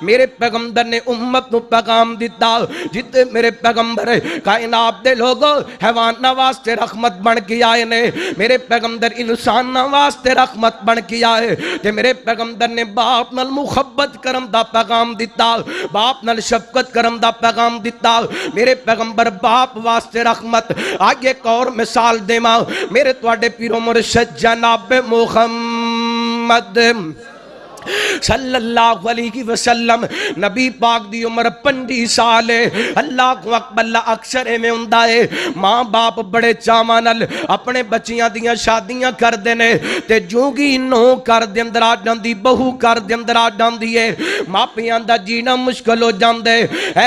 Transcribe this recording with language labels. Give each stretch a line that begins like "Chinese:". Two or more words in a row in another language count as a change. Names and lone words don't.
Punjabi: میرے پیغمبر نے امت نوں پیغام دتا جتھے میرے پیغمبر کائنات دے لوگوں حیواناں واسطے رحمت بن کے آئے نے، میرے پیغمبر انسان واسطے رحمت بن کے آئے تے میرے پیغمبر نے باپ نال محبت کرم دا پیغام دتا، باپ نال شفقت کرم دا پیغام دتا. میرے پیغمبر باپ واسطے رحمت۔ آگے ایک اور مثال دیواں میرے تہاڈے پیرو مرشد جناب محمد
Arabic: صلى الله عليه وسلم
Punjabi: نبی پاک دی عمر 25 سال ہے.
Arabic: الله أكبر.
Punjabi: اکثر ایویں ہوندا ہے ماں باپ بڑے چاواں نال اپنے بچیاں دیاں شادیاں کردے نے تے جوگی نو گھر دے اندر آ جاندی، بہو گھر دے اندر آ جاندی ہے، ماپیاں دا جینا مشکل ہو جاندا ہے.